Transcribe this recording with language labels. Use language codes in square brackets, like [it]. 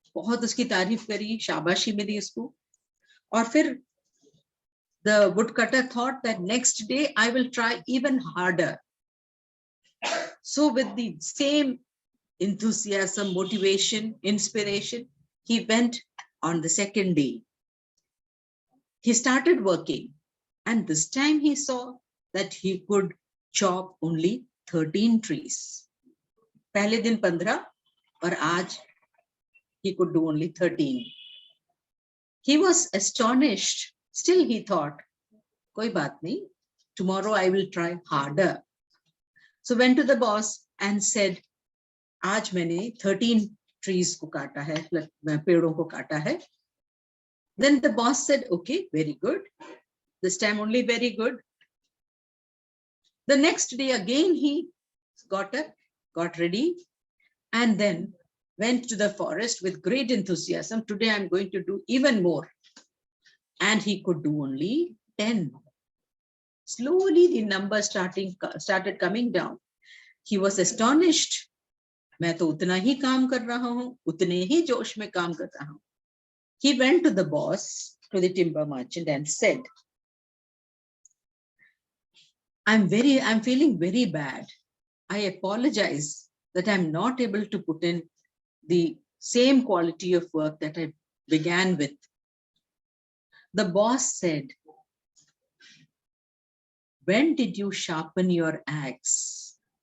[hi] बहुत उसकी तारीफ करी, शाबाशी मिली उसको. और फिर [en] the woodcutter thought that next day I will try even harder. So with the same enthusiasm, motivation, inspiration, he went on the second day. He started working, and this time he saw that he could chop only 13 trees. [hi] पहले दिन 15 और आज [en] he could do only 13. He was astonished. Still he thought, [hi] कोई बात नहीं, [en] tomorrow I will try harder. So went to the boss and said, [hi] आज मैंने 13 trees को काटा है, पेड़ों को काटा है. [en] Then the boss said, okay, very good. This time only very good. The next day again he got ready and then went to the forest with great enthusiasm. Today I'm going to do even more. And he could do only 10. Slowly the number started coming down. He was astonished. [hi] मैं तो उतना ही काम कर रहा हूँ, उतने ही जोश में काम कर रहा हूँ. [en] He went to the boss, to the timber merchant, and said, I'm feeling very bad. I apologize that I'm not able to put in the same quality of work that I began with, the boss said, when did you sharpen your axe?